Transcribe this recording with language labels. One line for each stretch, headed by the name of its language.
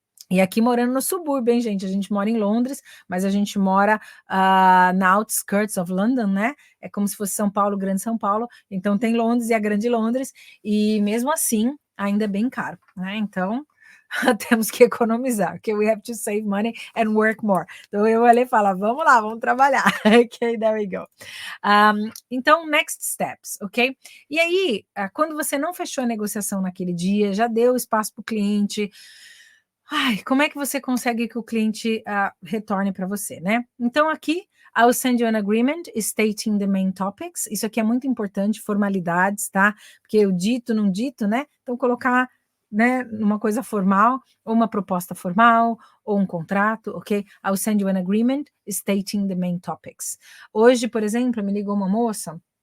Portuguese: E aqui morando no subúrbio, hein, gente? A gente mora em Londres, mas a gente mora na
English: outskirts of London,
Portuguese: né? É como se fosse São Paulo, Grande São Paulo. Então tem Londres e a Grande Londres, e mesmo assim ainda é bem caro, né? Então temos que economizar, okay?
English: We have to save money and work more.
Portuguese: Então eu olhei e falo, vamos lá, vamos trabalhar.
English: Ok, there we go.
Portuguese: Então,
English: next steps,
Portuguese: ok? E aí, quando você não fechou a negociação naquele dia, já deu espaço para o cliente, como é que você consegue que o cliente retorne para você, né? Então, aqui,
English: I'll send you an agreement stating the main topics.
Portuguese: Isso aqui é muito importante, formalidades, tá? Porque o dito, não dito, né? Então, colocar, né, uma coisa formal, ou uma proposta formal, ou um contrato, ok?
English: I'll send you an agreement stating the main topics.
Portuguese: Hoje, por exemplo, me ligou uma moça